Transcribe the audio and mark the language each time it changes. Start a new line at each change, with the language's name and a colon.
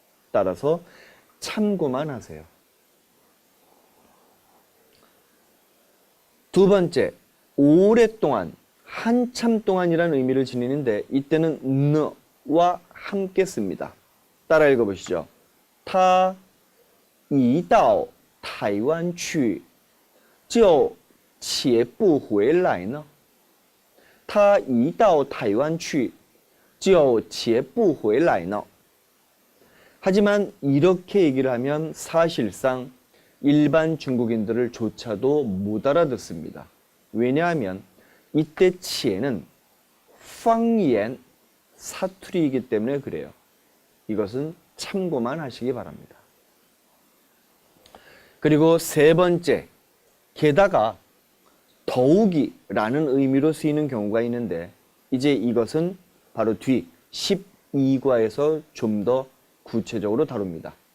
Korean: 따라서 참고만 하세요. 두 번째, 오랫동안, 한참 동안이라는 의미를 지니는데 이때는 너와 함께 씁니다. 따라 읽어보시죠.
Chinese: 他一到台湾去就且不回来呢他一到台湾去就且不回来呢
Korean: 하지만 이렇게 얘기를 하면 사실상 일반 중국인들을 조차도 못 알아듣습니다. 왜냐하면 이때 치에는 方言 사투리이기 때문에 그래요. 이것은 참고만 하시기 바랍니다. 그리고 세 번째, 게다가 더욱이라는 의미로 쓰이는 경우가 있는데 이제 이것은 바로 뒤 12과에서 좀 더 구체적으로 다룹니다.